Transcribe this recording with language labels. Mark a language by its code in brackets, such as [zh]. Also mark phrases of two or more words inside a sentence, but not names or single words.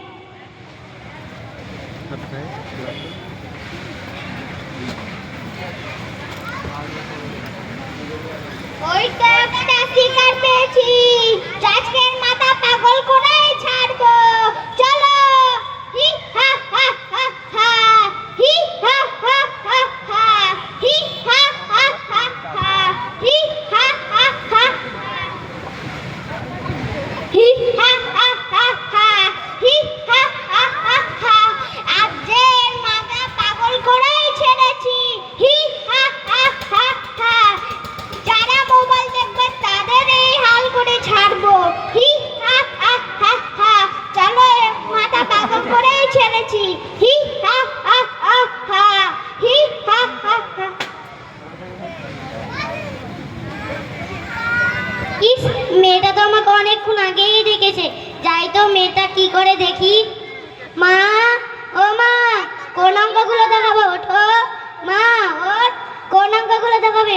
[bn] ওইটা একটা শিকার পেয়েছি, আজকের মাথা পাগল করেই ছাড়বো। চলো হি হা হা হা হা, হি হা হা হা হা, হি হা হা হা হা, হি হা হা হা, হি হা হা হা হা, হি হা হা হা হা। আজকের মাথা পাগল করেই ছেড়েছি, হি হা হা হা হা। যারা মোবাইল দেখবে তাদের এই হাল করে ছাড়বো, হি হা হা হা হা। চলো, মাথা পাগল করেই ছেড়েছি, হি হা হা হা হা, হি হা হা হা। ইস, মেয়েটা তো আমাকে অনেকক্ষণ আগেই ডেকেছে, যাই তো মেয়েটা কি করে দেখি। মা, ও মা, কোন অঙ্কগুলো দেখাবো? ওঠো মা, ওঠ। কোন অঙ্কগুলো দেখাবে?